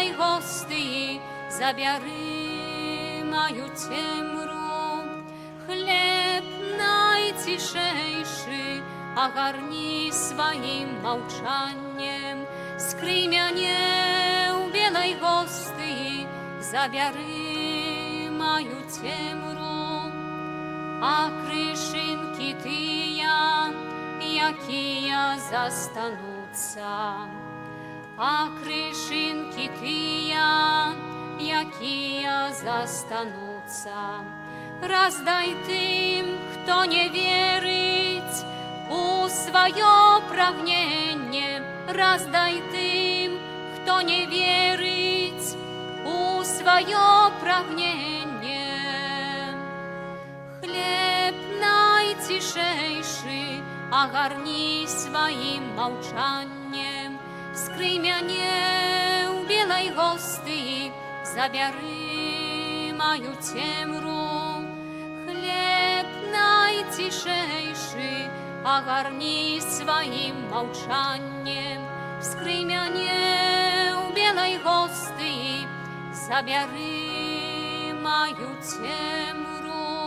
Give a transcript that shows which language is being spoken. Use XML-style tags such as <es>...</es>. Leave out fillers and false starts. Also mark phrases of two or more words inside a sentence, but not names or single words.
<be>гости, забяри мою темру.</be> <pl>Хлеб najciszejszy, ogarnij swoim małczaniem. Skryj mnie u bielej hosty,</pl> <be>забяри мою темру. А крышинки тыя, якія застануцца. А крышинки тыя, якія застануцца. Раздай тым, хто не верыць у сваё прагненне. Раздай тым, хто не верыць у сваё прагненне.</be> <pl>Хлеб najciszejszy, ogarnij swoim małczaniem. Skryj mnie u bielej hosty,</pl> <be>забяри мою темру.</be> <pl>Хлеб najciszejszy, ogarnij swoim małczaniem. Skryj mnie u bielej hosty,</pl> <be>забяри мою темру.</be>